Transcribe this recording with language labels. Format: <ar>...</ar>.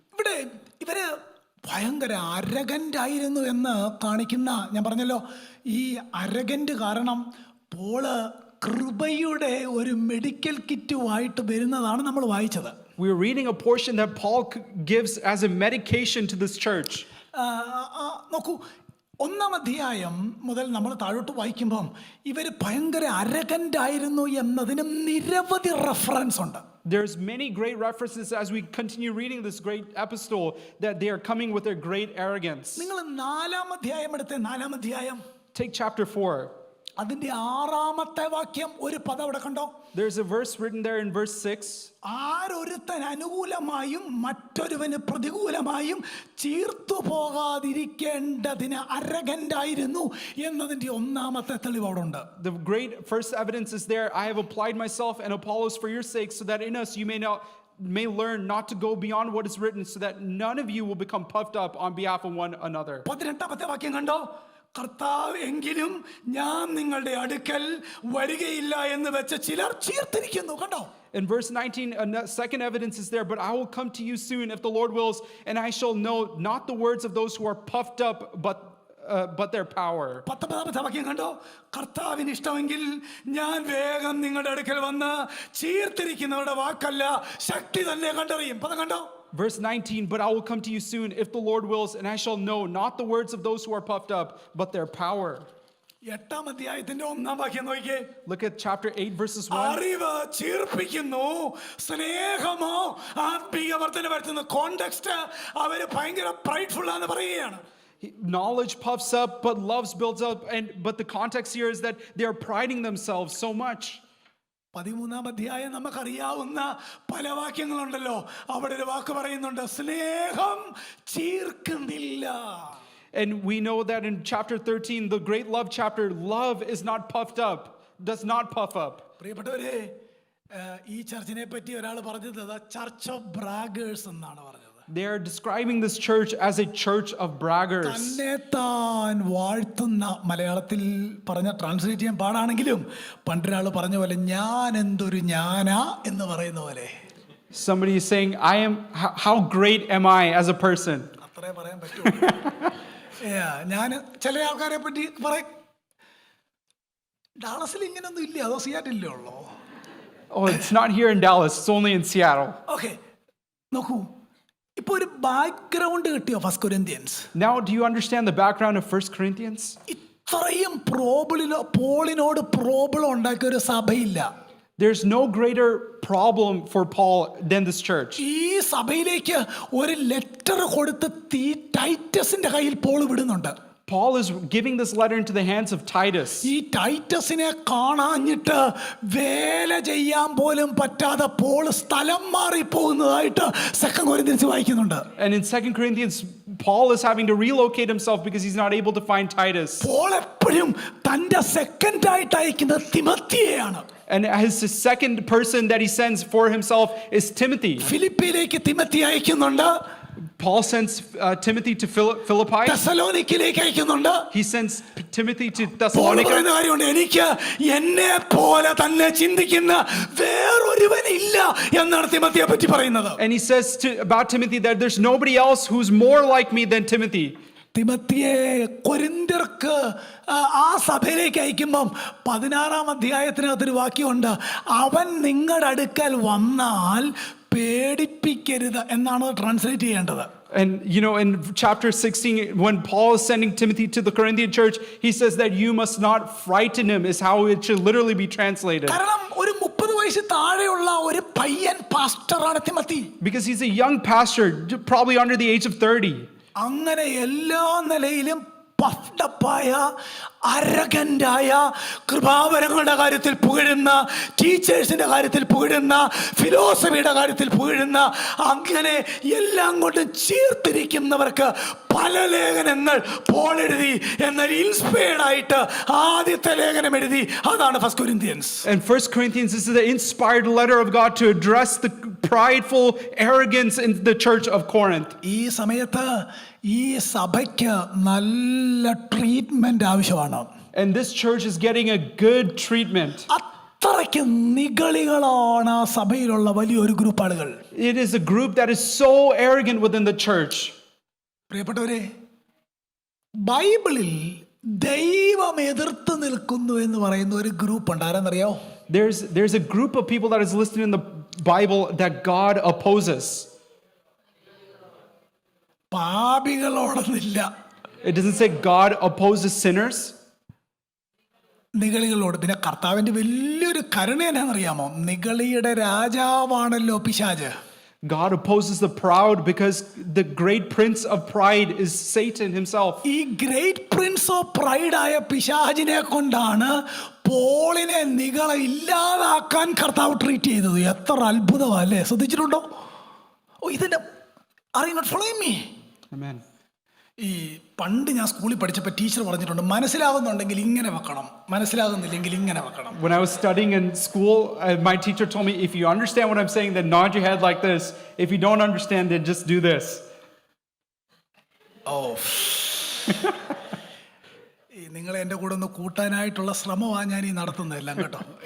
<ml>ഇവിടെ ഇവര് ഭയങ്കര അരഗൻ്റ് ആയിരുന്നു എന്ന് കാണിക്കുന്ന, ഞാൻ പറഞ്ഞല്ലോ ഈ അരഗൻ്റ് കാരണം പോള് കൃപയുടെ ഒരു മെഡിക്കൽ കിറ്റുമായിട്ട് വരുന്നതാണ് നമ്മൾ വായിച്ചത്.</ml> <en>We are reading a portion that Paul gives as a medication to this church.</en> <ml>നോക്കൂ, 1-ാം അധ്യായം മുതൽ നമ്മൾ താഴോട്ട് വായിക്കുമ്പം ഇവർ ഭയങ്കര അരഗൻ്റ് ആയിരുന്നു എന്നതിന് നിരവധി റെഫറൻസ് ഉണ്ട്.</ml> <en>There's many great references as we continue reading this great epistle that they are coming with their great arrogance.</en> <ml>നിങ്ങൾ 4-ാം അധ്യായം എടുത്തേ, 4-ാം അധ്യായം,</ml> <en>Take chapter 4.</en> <ml>അതിന്റെ 6-ാമത്തെ വാക്യം, ഒരു പദം അവിടെ കണ്ടോ?</ml> <en>There's a verse written there in verse 6.</en> <ml>ആരൊരുത്തൻ അനുകൂലമായും മറ്റൊരുവന് പ്രതികൂലമായും ചീർത്തു പോകാതിരിക്കേണ്ടതിന് അരഗൻ്റായിരുന്നു എന്നതിന്റെ 1-ാമത്തെ തെളിവ് അവിടെ ഉണ്ട്.</ml> <en>The great first evidence is there. I have applied myself and Apollos for your sake, so that in us you may learn not to go beyond what is written, so that none of you will become puffed up on behalf of one another.</en> <ml>18-ാമത്തെ വാക്യം കണ്ടോ? കർത്താവ് എങ്കിലും ഞാൻ നിങ്ങളുടെ അടുക്കൽ വരികയില്ല എന്ന് വെച്ച് ചിലർ ചീർത്തിരിക്കുന്നു. കണ്ടോ?</ml> <en>In verse 19, a second evidence is there, but I will come to you soon if the Lord wills, and I shall know not the words of those who are puffed up, but their power.</en> <ml>19-ാമത്തെ വാക്യം കണ്ടോ? കർത്താവിന് ഇഷ്ടമെങ്കിൽ ഞാൻ വേഗം നിങ്ങളുടെ അടുക്കൽ വന്ന് ചീർത്തിരിക്കുന്നവരുടെ വാക്കല്ല ശക്തി തന്നെ കണ്ടറിയും. പദം കണ്ടോ?</ml> <en>Verse 19, but I will come to you soon if the Lord wills, and I shall know not the words of those who are puffed up, but their power.</en> <ml>8-ാം അധ്യായത്തിന്റെ 1-ാം വാക്യം നോക്കിയേ.</ml> <en>Look at chapter 8, verses 1.</en> <ml>അറിവ് ചീർപ്പിക്കുന്നു, സ്നേഹമോ ആത്മീയ വർധന വരുത്തുന്നു. Context അവര് ഭയങ്കര പ്രൈഡ്ഫുൾ ആണെന്ന് പറയുകയാണ്.</ml> <en>Knowledge puffs up, but love builds up, but the context here is that they are priding themselves so much.</en> <ml>13-ാം അധ്യായം നമുക്കറിയാവുന്ന പല വാക്യങ്ങളുണ്ടല്ലോ, അവിടെ ഒരു വാക്ക് പറയുന്നുണ്ട്, സ്നേഹം ചീർക്കുന്നില്ല.</ml> <en>And we know that in chapter 13, the great love chapter, love is not puffed up, does not puff up.</en> <ml>പ്രിയപ്പെട്ടവരെ, ഈ ചർച്ചിനെ പറ്റി ഒരാൾ പറഞ്ഞത്</ml> <en>church of braggers</en> <ml>എന്നാണ് പറഞ്ഞത്.</ml> <en>They are describing this church as a church of braggarts.</en> <ml>തന്നെത്താൻ വാഴ്ത്തുന്ന, മലയാളത്തിൽ പറഞ്ഞ ട്രാൻസ്ലേറ്റ് ചെയ്യാൻ പാടാണെങ്കിലും പണ്ടൊരാൾ പറഞ്ഞ പോലെ ഞാൻ എന്തൊരു ഞാനാ എന്ന് പറയുന്ന പോലെ.</ml> <en>Somebody is saying, how great am I as a person?</en> <ml>അത്രേ പറയാൻ പറ്റൂ. ഞാൻ ചില ആൾക്കാരെ പറ്റി പറയും, ഡാളസിൽ ഇങ്ങനൊന്നും ഇല്ല, അതോ സിയാറ്റില്ലേ ഉള്ളോ?</ml> <en>Oh, it's not here in Dallas, it's only in Seattle.</en> <ml>Okay, നോക്കൂ, ഇപ്പൊ ഒരു ബാക്ക്ഗ്രൗണ്ട് കിട്ടിയോ first Corinthians?</ml> <en>Now, do you understand the background of 1 Corinthians?</en> <ml>ഇത്രയും പോളിനോട് പ്രോബ്ലം ഉണ്ടാക്കിയ ഒരു സഭയില്ല.</ml> <en>There's no greater problem for Paul than this church.</en> <ml>ഈ സഭയിലേക്ക് ഒരു ലെറ്റർ കൊടുത്ത് ടൈറ്റസിന്റെ കയ്യിൽ പോൾ വിടുന്നുണ്ട്.</ml> <en>Paul is giving this letter into the hands of Titus.</en> <ml>ഈ ടൈറ്റസിനെ കാണാഞ്ഞിട്ട് വേല ചെയ്യാൻ പോലും പറ്റാതെ പോൾ സ്ഥലം മാറി പോകുന്നതായിട്ട് 2 കൊരിന്ത്യൻസ് വായിക്കുന്നുണ്ട്.</ml> <en>And in 2 Corinthians, Paul is having to relocate himself because he's not able to find Titus.</en> <ml>Paul എപ്പോഴും തന്റെ സെക്കൻഡ് ആയിട്ട് അയക്കുന്നത് തിമത്തിയെയാണ്.</ml> <en>And his second person that he sends for himself is Timothy.</en> <ml>ഫിലിപ്പിയിലേക്ക് Timothy അയക്കുന്നുണ്ട്.</ml> <en>Paul sends Timothy to Philippi.</en> <ml>തെസലോനിക്കയിലേക്ക് അയക്കുന്നുണ്ട്.</ml> <en>He sends Timothy to Thessalonica.</en> <ml>എനിക്ക് എന്നെ പോലെ തന്നെ ചിന്തിക്കുന്ന വേറൊരുവനില്ല എന്നാണ് തിമത്തിയെ പറ്റി പറയുന്നത്.</ml> <en>And he says about Timothy that there's nobody else who's more like me than Timothy.</en> <ml>തിമത്തിയെ കൊരിന്ത്യർക്ക് ആ സഭയിലേക്ക് അയക്കുമ്പം 16-ാം അധ്യായത്തിനകത്തൊരു വാക്യമുണ്ട്, അവൻ നിങ്ങളുടെ അടുക്കൽ വന്നാൽ പേടിപ്പിക്കരുത് എന്നാണ് ട്രാൻസ്ലേറ്റ് ചെയ്യേണ്ടത്.</ml> <en>And you know, in chapter 16, when Paul is sending Timothy to the Corinthian church, he says that you must not frighten him, is how it should literally be translated.</en> <ml>കാരണം ഒരു 30 വയസ്സ് താഴെയുള്ള ഒരു പയ്യൻ പാസ്റ്ററാണ് Timothy.</ml> <en>Because he's a young pastor, probably under the age of 30.</en> <ml>അങ്ങനെ എല്ലാ നിലയിലും പഫ്ഡപ്പായ അരഗന്റായ കൃപാവരങ്ങളുടെ കാര്യത്തിൽ പുകഴുന്ന, ടീച്ചേഴ്സിന്റെ കാര്യത്തിൽ പുകഴുന്ന, ഫിലോസഫിയുടെ കാര്യത്തിൽ പുകഴുന്ന, അങ്ങനെ എല്ലാം കൊണ്ട് ചീർത്തിരിക്കുന്നവർക്ക് പല ലേഖനങ്ങൾ പോൾ എഴുതി. എന്നാൽ ഇൻസ്പയർഡ് ആയിട്ട് ആദ്യത്തെ ലേഖനം എഴുതി, അതാണ് first Corinthians.</ml> <en>And 1 Corinthians, this is the inspired letter of God to address the prideful arrogance in the church of Corinth.</en> <ml>ഈ സമയത്ത് ഈ സഭയ്ക്ക് നല്ല ട്രീറ്റ്മെന്റ് ആവശ്യമാണ്.</ml> <en>And this church is getting a good treatment.</en> <ml>അത്രയ്ക്ക് നിഗളികളാണ് ആ സഭയിലുള്ള വലിയൊരു ഗ്രൂപ്പ് ആളുകൾ.</ml> <en>It is a group that is so arrogant within the church.</en> <ml>പ്രിയപ്പെട്ടവരെ, ബൈബിളിൽ ദൈവം എതിർത്ത് നിൽക്കുന്നു എന്ന് പറയുന്ന ഒരു ഗ്രൂപ്പ് ഉണ്ട്. ആരെന്നറിയോ?</ml> <en>There's a group of people that is listed in the Bible that God opposes.</en> <ml>പാപികളോടൊന്നില്ല.</ml> <en>It doesn't say God opposes sinners.</en> <ml>നിഗളികളോട്. പിന്നെ കർത്താവിന്റെ വലിയൊരു കരുണ എന്നാണെന്നറിയാമോ? നിഗളിയുടെ രാജാവാണല്ലോ പിശാച്.</ml> <en>God opposes the proud because the great prince of pride is Satan himself.</en> <ml>ഈ</ml> <en>great prince of pride</en> <ml>ആയ പിശാചിനെ കൊണ്ടാണ് പോളിനെ നിഗള ഇല്ലാതാക്കാൻ കർത്താവ് ട്രീറ്റ് ചെയ്തത്. എത്ര അത്ഭുതമല്ലേ? ശ്രദ്ധിച്ചിട്ടുണ്ടോ? ഇതിന്റെ</ml> <en>Following me. Amen.</en> <ml>ഈ പണ്ട് ഞാൻ സ്കൂളിൽ പഠിച്ചപ്പോൾ ടീച്ചർ പറഞ്ഞിട്ടുണ്ട്, മനസ്സിലാകുന്നുണ്ടെങ്കിൽ ഇങ്ങനെ വെക്കണം, മനസ്സിലാകുന്നില്ലെങ്കിൽ ഇങ്ങനെ വെക്കണം.</ml> <en>When I was studying in school, my teacher told me, if you understand what I'm saying, then nod your head like this. If you don't understand, then just do this.</en> <ml>ഓ, നിങ്ങളെ എൻ്റെ കൂടെ ഒന്ന് കൂട്ടാനായിട്ടുള്ള ശ്രമമാണ് ഞാൻ ഈ നടത്തുന്നതെല്ലാം കേട്ടോ.</ml>